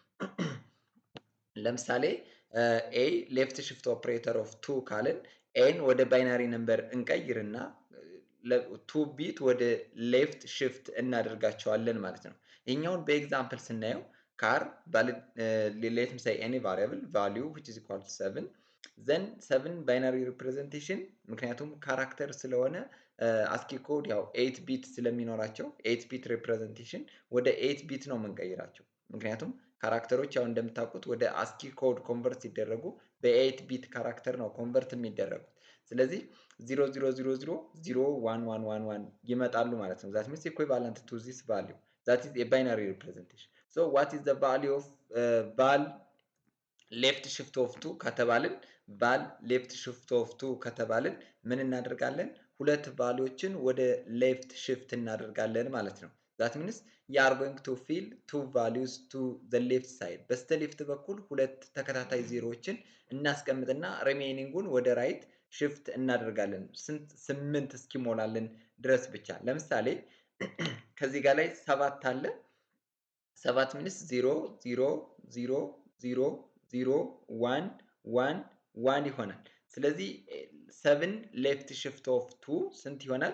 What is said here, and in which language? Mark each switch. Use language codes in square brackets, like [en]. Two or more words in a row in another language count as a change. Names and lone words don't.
[am] ለምሳሌ [en] a left shift operator of [am] 2 ካልን ኤን ወደ ባይናሪ ነምበር እንቀይርና 2 ቢት ወደ ሌፍት ሽፍት እናደርጋቸዋለን ማለት ነው። ይሄኛውን በኤግዛምፕል ስናየው [en] car let me say any variable value which is equal to 7 then 7 [am] ባይናሪ ሪፕሬዘንቴሽን ምክንያቱም ካራክተር ስለሆነ አስኪ ኮድ ያው 8 ቢት ስለሚኖራቸው 8 ቢት ሪፕሬዘንቴሽን ወደ 8 ቢት ነው የምንቀይራቸው። ምክንያቱም ካራክተሮች ያው እንደምታውቁት ወደ አስኪ ኮድ ኮንቨርት ሲደረጉ በ8 ቢት ካራክተር ነው ኮንቨርት የሚደረጉት። ስለዚህ 0000011111 ይመጣሉ ማለት ነው። [en] that means equivalent to this value that is a binary representation. So what is the value of val left shift of [am] 2 ከተባልን [en] val left shift of [am] 2 ከተባልን ምን እናደርጋለን? ሁለት ቫልዩዎችን ወደ ሌፍት ሽፍት እናደርጋለን ማለት ነው። [en] that means you are going to fill two values to the left side [am] በስተ ሌፍት በኩል ሁለት ተከታታይ ዜሮዎችን እናስቀምጥና ሪሜይኒንጉን ወደ ራይት ሽፍት እናደርጋለን 8 እስኪሞላልን ድረስ ብቻ። ለምሳሌ ከዚህ ጋር ላይ 7 አለ 7 ሚንስ 0 0 0 0 0 1 1 1 ይሆናል። ስለዚህ 7 [en] left shift of [am] 2 ስንት ይሆናል?